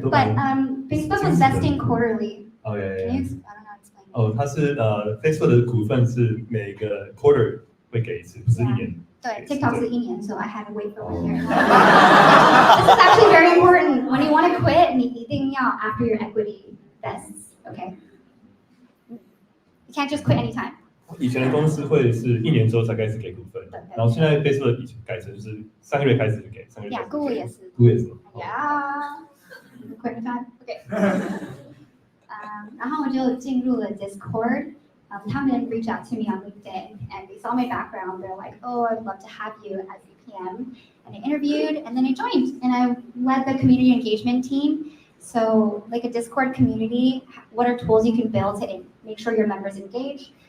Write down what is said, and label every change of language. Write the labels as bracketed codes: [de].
[en] But Facebook was vesting quarterly. Oh yeah. Can you? I don't know explain. [zh] 它是Facebook 的股份是每个 quarter 会给一次，不是1年。对 [en] ，TikTok [zh] 是1年 [en] ，so I had to wait for 1 year. This is actually very important. When you want to quit, [zh] 你一定要 [en] after your equity vests, okay? You can't just quit anytime. [zh] 以前的公司会是1年之后才开始给股份，然后现在 Facebook 以前改成就是3个月开始就给，3个月。 Yeah, Google 也是。 Google 也是。 [en] Yeah. Quit time. Okay. [zh] 然后我就进入了 Discord. [en] 他们 reached out to me on LinkedIn and they saw my background. They're like, I'd love to have you as a PM. And I interviewed and then I joined and I led the community engagement team. So like a Discord community, what are tools you can build to make sure your members engage?